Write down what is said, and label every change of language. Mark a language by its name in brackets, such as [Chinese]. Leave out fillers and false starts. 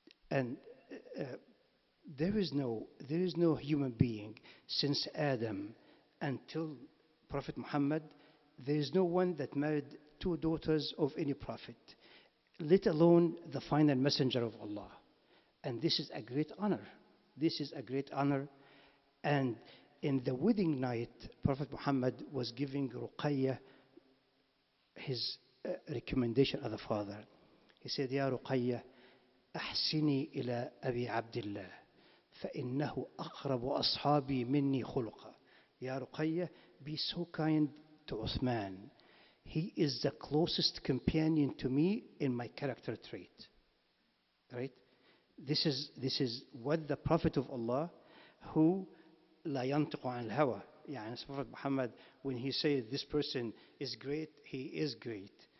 [English] And there is no human being since Adam until Prophet Muhammad, there is no one that married two daughters of any prophet, let alone the final messenger of Allah. And this is a great honor. This is a great honor. And in the wedding night, Prophet Muhammad was giving Ruqayya his recommendation as a father. He said, [Arabic] "Ya Ruqayya, أحسني إلى أبي عبد الله فإنه أقرب أصحابي مني خلقا." [English] Ya Ruqayya, be so kind to Uthman. He is the closest companion to me in my character trait. Right? This is what the Prophet of Allah, who [Arabic] لا ينطق عن الهوى, [English] Prophet Muhammad, when he says this person is great, he is great.